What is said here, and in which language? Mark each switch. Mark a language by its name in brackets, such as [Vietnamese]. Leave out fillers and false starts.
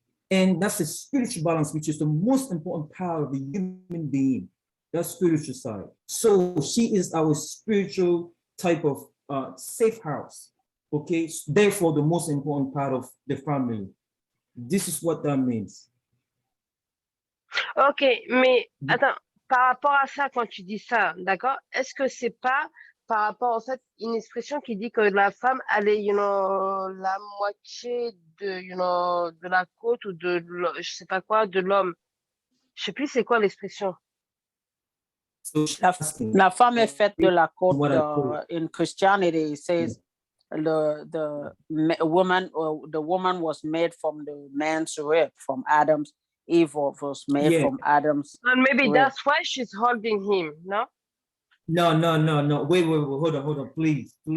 [English] And that's a spiritual balance, which is the most important part of the human being, that spiritual side. So she is our spiritual type of safe house, okay? Therefore, the most important part of the family. This is what that means. [French] Ok, mais attends, par rapport à ça, quand tu dis ça, d'accord, est-ce que c'est pas par rapport, en fait, une expression qui dit que la femme, elle est, la moitié de, de la côte ou je sais pas quoi, de l'homme. Je sais plus c'est quoi l'expression. La femme est faite de la côte. [English] In Christianity, it says the woman was made from the man's rib, from Adam's. Eve was made from Adam's. And maybe that's why she's holding him, no? No. Wait, hold on, please.